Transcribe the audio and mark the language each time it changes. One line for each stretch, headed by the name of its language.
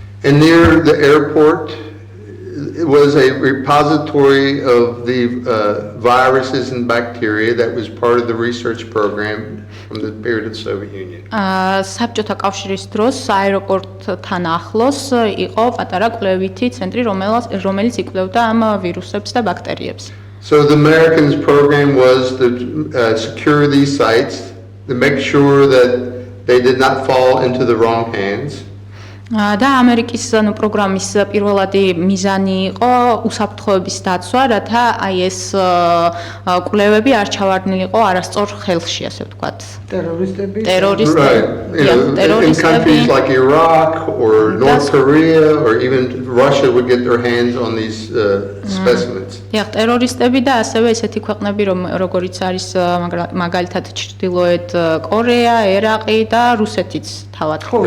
English: And near the airport it was a repository of the viruses and bacteria that was part of the research program from the period of the Soviet Union.
Georgian: საბჭოთა კავშირის დროს აეროპორტთან ახლოს იყო პატარა კვლევითი ცენტრი, რომელიც იკვლევდა ამ ვირუსებს და ბაქტერიებს.
English: So the Americans' program was to secure these sites, to make sure that they did not fall into the wrong hands.
Georgian: და ამერიკის პროგრამის პირველადი მიზანი იყო უსაფრთხოების დაცვა, რათა აი ეს კვლევები არ ჩავარდნილიყო არასწორ ხელში, ასე ვთქვათ.
English: Terrorists, in countries like Iraq or North Korea or even Russia would get their hands on these specimens.
Georgian: დიახ, ტერორისტები და ასევე ესეთი ქვეყნები, როგორიც არის მაგალითად ჩრდილოეთ კორეა, ერაყი და რუსეთიც თავად.